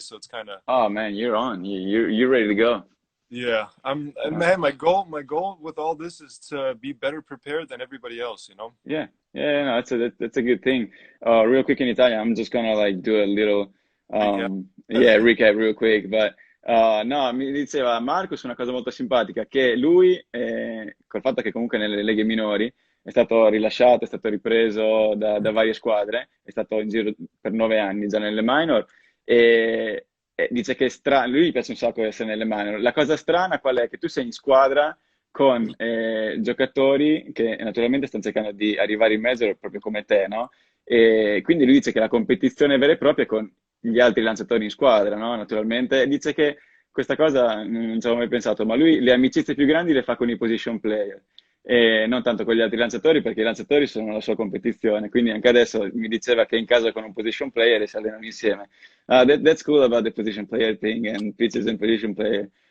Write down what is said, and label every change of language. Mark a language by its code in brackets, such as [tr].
[en] So it's kind of Oh man, you're on. You're ready to go. yeah. Uh, Man. My goal with all this is to be better prepared than everybody else. You know. yeah, yeah, no, that's a good thing. Real quick in Italian, I'm just gonna like do a little, Recap. yeah, recap real quick. But no, [it] mi diceva Marcus una cosa molto simpatica, che lui, col fatto che comunque nelle leghe minori è stato rilasciato, è stato ripreso da varie squadre, è stato in giro per 9 anni già nelle minor, e dice che è strano, lui gli piace un sacco essere nelle minor. La cosa strana qual è? Che tu sei in squadra con giocatori che naturalmente stanno cercando di arrivare in mezzo proprio come te, no? E quindi lui dice che la competizione vera e propria è con gli altri lanciatori in squadra, no? Naturalmente. E dice che questa cosa non ci avevo mai pensato, ma lui le amicizie più grandi le fa con i position player. E non tanto con gli altri lanciatori, perché i lanciatori sono la sua competizione. Quindi anche adesso mi diceva che in casa con un position player e si allenano insieme. [en] That's cool about the position player thing and pitchers and position player.